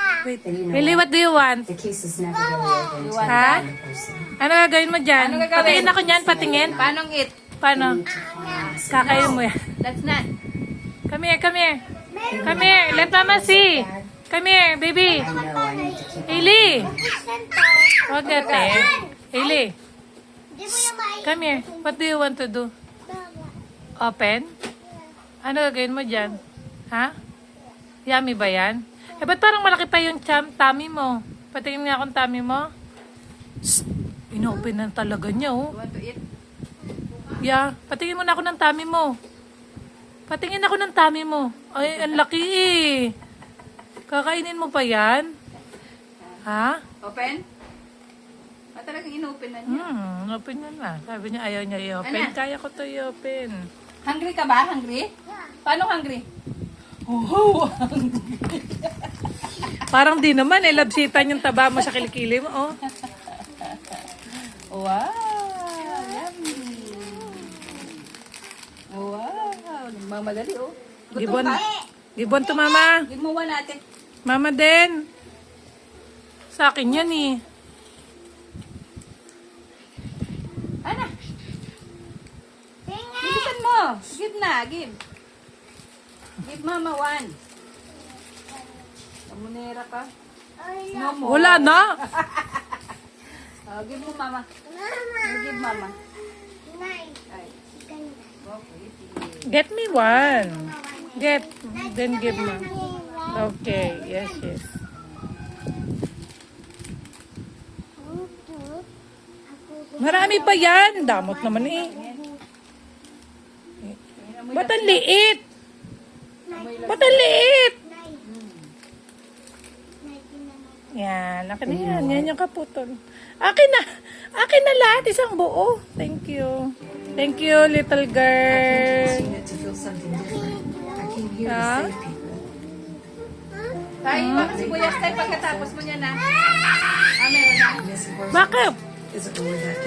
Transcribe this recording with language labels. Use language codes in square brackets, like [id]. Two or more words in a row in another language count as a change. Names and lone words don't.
[en] Wait. then you know Hailey, what do you want? the case is never really over until Ha? the person. [tl] Ano gagawin mo dyan? Ano gagawin? Patingin ako dyan, patingin. Paano eat? Paano? Kakain mo yan. [en] That's not. Come here, come here. Come here, let mama see. Come here, baby. I know I need to keep [tl] Hailey. Huwag ate. Hailey, [en] come here. What do you want to do? Open? [tl] Ano gagawin mo dyan? Ha? Yummy ba yan? Eh, ba't parang malaki pa yung tummy mo? Patingin nga akong tummy mo. Shh! Inopen na talaga niya, oh. [en] You want to eat? Yeah, [tl] patingin mo na ako ng tummy mo. Patingin ako ng tummy mo. Ay, ang laki eh. Kakainin mo pa yan? Ha? [en] Open? [tl] Talagang inopen na niya. Open na na. Sabi niya ayaw niya i-open. Ano? Kaya ko to i-open. Hungry ka ba? Hungry? Paano hungry? Oh, Parang di naman eh. Labsitan yung taba mo sa kilikili mo. Oh. [en] wow! Yummy! [tl] Wow! Nagmamadali, oh. Gutom Gibon. ka? [en] Gibon to mama. [tl] Give mo one natin. Mama din. Sa akin yan eh. Ana! Bilisan mo! Give na, give. [en] Give mama one. [tl] Kamunera ka. [en] No more. [tl] Wala na. Give mo mama. [en] Give mama. Ay. Okay. Get me one. Get. Then give me. Okay. Yes, yes. [tl] Marami pa yan. Damot naman eh. Ba't ang liit? Ba't ang liit? Yan. Akin na yan. Yan yung kaputol. Akin na. Akin na lahat. Isang buo. [en] Thank you. Thank you, little girl. to feel something different. I came here to Huh? save people. [tl] Tayo, baka sibuyas tayo pagkatapos mo niya na. Ah, meron na. [en] Missing person [tl] Bakit? [en] isn't the word that